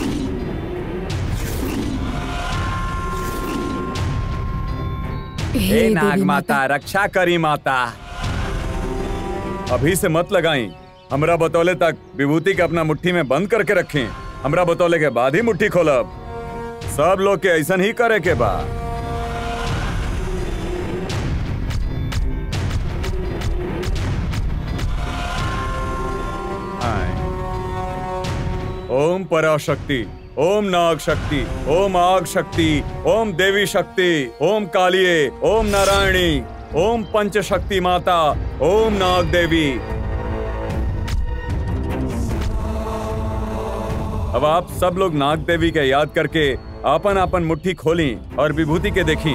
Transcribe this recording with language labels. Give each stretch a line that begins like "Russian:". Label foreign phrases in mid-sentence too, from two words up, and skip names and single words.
Bhojpuri: हे नाग माता, रक्षा करी माता। अभी से मत लगाई। हमरा बतौले तक विभूति के अपना मुट्ठी में बंद करके रखें। हमरा बतौले के बाद ही मुट्ठी खोलब। सब लोग के ऐसा ही करे के बा। ओम पराशक्ति, ओम नाग शक्ति, ओम आग शक्ति, ओम देवी शक्ति, ओम कालिये, ओम नारायणी, ओम पंचशक्ति माता, ओम नाग देवी। अब आप सब लोग नाग देवी के याद करके आपन आपन मुट्ठी खोली और विभूति के देखी।